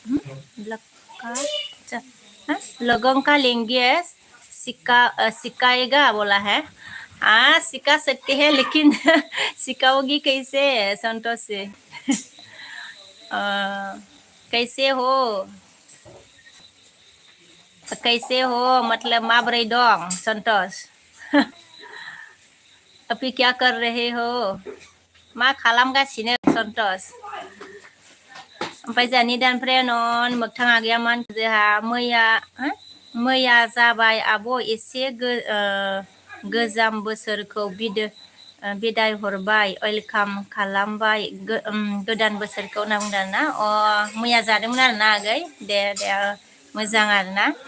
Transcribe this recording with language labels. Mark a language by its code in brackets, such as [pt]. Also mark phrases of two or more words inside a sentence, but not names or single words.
[hi] लगन का लेंगे सिखाएगा बोला है हाँ सिखा सकते हैं लेकिन सिखाओगी कैसे संतोष से कैसे हो कैसे हो मतलब [brx] माबरै दं [hi] संतोष अभी क्या कर रहे हो [brx] मा खालामगासिनो संतोष ओमफ्राय जोंहानि दानफ्राय नन मोगथाङा गैयामोन जोंहा मैया जाबाय आब' एसे गोजाम बोसोरखौ बिदाय हरबाय वेलकाम खालामबाय गोदान बोसोरखौ होनना बुंदों आरोना अ मैया जादोंमोन आरोना आगै दे मोजां आरोना